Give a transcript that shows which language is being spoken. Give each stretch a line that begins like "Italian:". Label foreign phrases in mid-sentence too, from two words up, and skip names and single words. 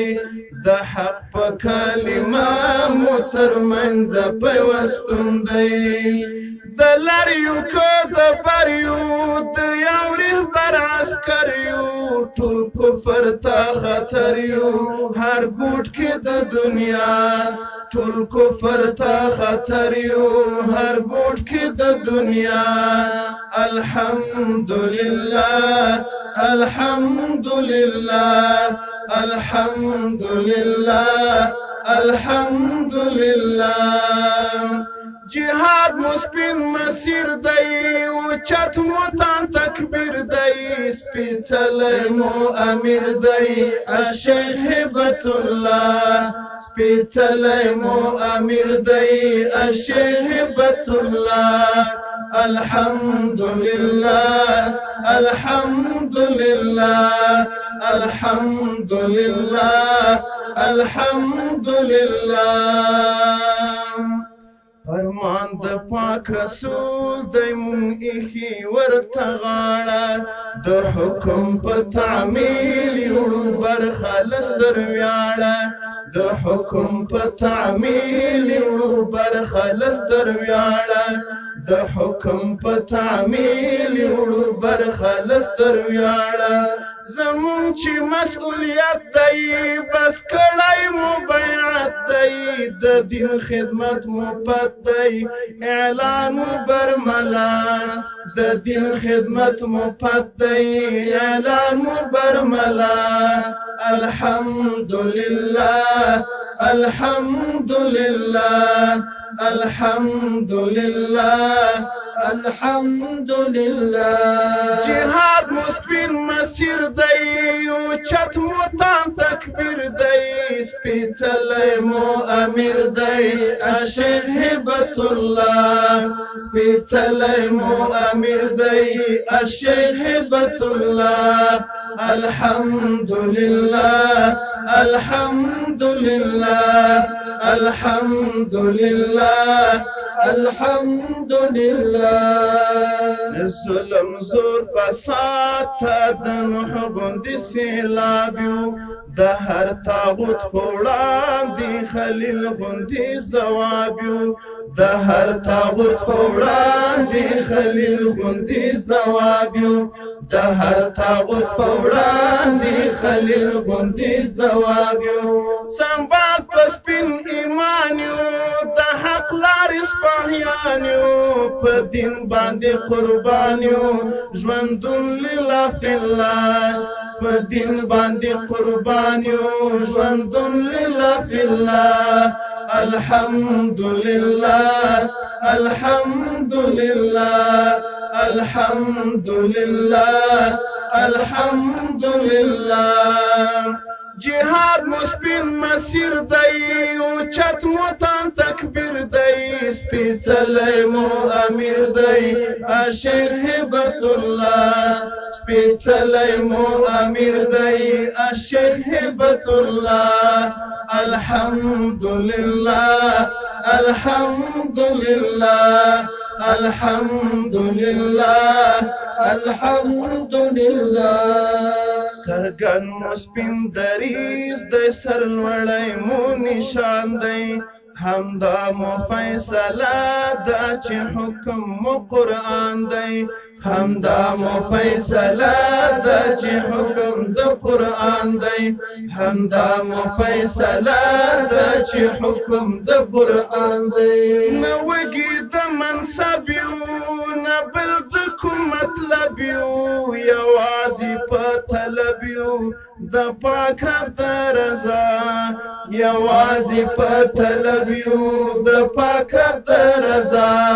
Pashto: د حق په کلمه مو ترمنځ پیوستون دی د لریو که د بریو د یو رهبر عسکر یو ټول کفر ته خطر یو هر ګوټ کې د دنیا ټول کفر ته خطر یو هر ګوټ کې د دنیا
Arabic: الحمد لله الحمد لله الحمد لله الحمد لله
Pashto: جهاد مسپین مسیر دی اوچت موتان تکبیر دی سپیڅلی مو امیر دی الشیخ هبت الله سپیڅلی مو امیر دی الشیخ هبت الله
Arabic: الحمد لله الحمد لله الحمد لله الحمد لله
Pashto: فرمان د پاک رسول دی مون ایخي ورته غاړه د حکم په تعمیل یوړو برخه لستر ویاړه د حکم په تعمیل یوړو برخه لستر ویاړه د حکم په تعمیل یوړو برخه لستر ویاړه زمون چې مسئولیت دی بس کړی مو بیعت دی د دین خدمت مو پت دی اعلان مو برملان د دین خدمت مو پت دی اعلان مو برملان
Arabic: الحمد لله الحمد لله الحمد لله الحمد لله
Pashto: جهاد مسپین مسیر دی اوچت موتان تکبیر دی سپیڅلی مو امیر دی الشیخ هبت الله سپیڅلی مو امیر دی الشیخ هبت الله
Arabic: الحمد لله الحمد لله الحمد لله الحمد
Pashto: لله ظلم زور فساد ته د نوح غوندې سیلاب یو د هر طاغوت په وړاندې خلیل غوندې ځواب یو د هر طاغوت په وړاندې خلیل غوندې ځواب یو د هر طاغوت په وړاندې خلیل غوندې ځواب یو سنبال په سپین ایمان یو د حق لارې سپاهیان یو په دین باندې قربان یو ژوندون
Arabic: لله فی الله
Pashto: په دین باندې قربان یو ژوندون
Arabic: لله فی الله الحمد لله الحمد لله الحمد لله الحمد لله
Pashto: جهاد مسپین مسیر دی اوچت موتان تکبیر دی سپیڅلی مو امیر دی الشیخ هبت الله سپیڅلی مو امیر دی الشیخ هبت الله
Arabic: الحمد لله الحمد لله الحمد لله الحمد لله
Pashto: سرګن مسپین دریز د سر لوړی مو نشان دی همدا مو فیصله دا چې حکم مو قرآن دی همدا مو فیصله ده چې حکم د قرآن دی همدا مو فیصله ده چې حکم د قرآن دی نه وږي د منصب یو نه بل د کوم مطلب یو یوازې په طلب یو د پاک رب د رضا یوازې په طلب یو د پاک رب د رضا